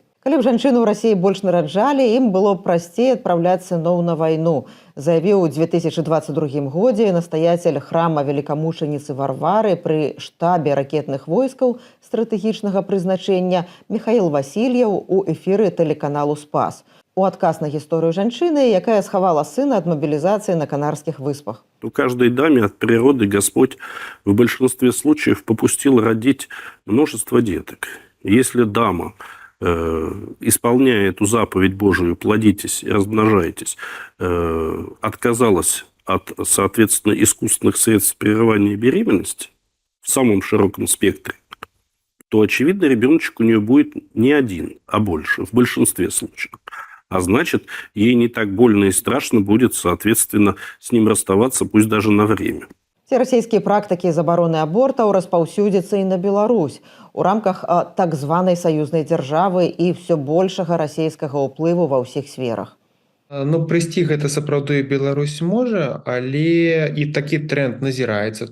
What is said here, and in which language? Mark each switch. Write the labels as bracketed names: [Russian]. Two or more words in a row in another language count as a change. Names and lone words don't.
[Belarusian] Калі б жанчыны ў Расіі больш нараджалі, ім было б прасцей адпраўляць сыноў на вайну, заявіў у 2022 годзе настаяцель храма велікамучаніцы Варвары пры штабе ракетных войскаў стратэгічнага прызначэння Михаил Васильев у эфіры тэлеканалу «Спас». У адказ на гісторыю жанчыны, якая схавала сына ад мобілізацыі на Канарскіх выспах. [Russian] У каждой даме от природы Господь в большинстве случаев попустил родить множество деток. Если дама, исполняя эту заповедь Божию, плодитесь и размножайтесь, отказалась от, соответственно, искусственных средств прерывания беременности в самом широком спектре, то, очевидно, ребеночек у нее будет не один, а больше, в большинстве случаев. А значит, ей не так больно и страшно будет, соответственно, с ним расставаться, пусть даже на время. [Belarusian] Ці расійскія практыкі забароны абортаў распаўсюдзяцца і на Беларусь у рамках так званай саюзнай дзяржавы і ўсё большага расійскага ўплыву ва ўсіх сферах. Ну, прыйсці гэта сапраўды Беларусь можа, але і такі тренд назіраецца.